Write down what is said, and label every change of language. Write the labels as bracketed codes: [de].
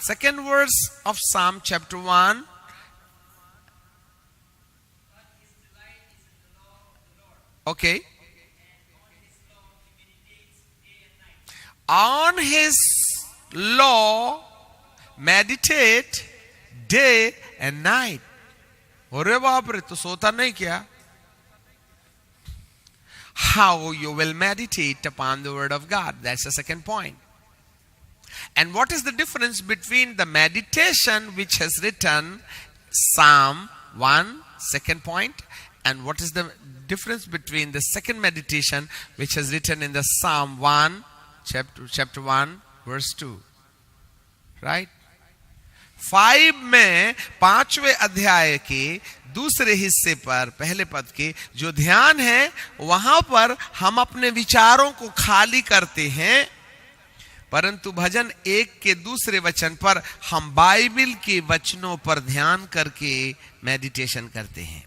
[en] Second verse of psalm chapter 1, okay. On his law meditate day and night. [hi] अरे बाप रे, तो सोता नहीं क्या? [en] How you will meditate upon the word of God. That's the second point. And what is the difference between the meditation which has written Psalm 1, second point, and what is the difference between the second meditation which has written in the Psalm 1, chapter 1, verse 2? Right? [hi] 5 में 5वें अध्याय के दूसरे हिस्से पर पहले पद के जो ध्यान है वहां पर हम अपने विचारों को खाली करते हैं, परंतु भजन 1 के दूसरे वचन पर हम बाइबल के वचनों पर ध्यान करके मेडिटेशन करते हैं।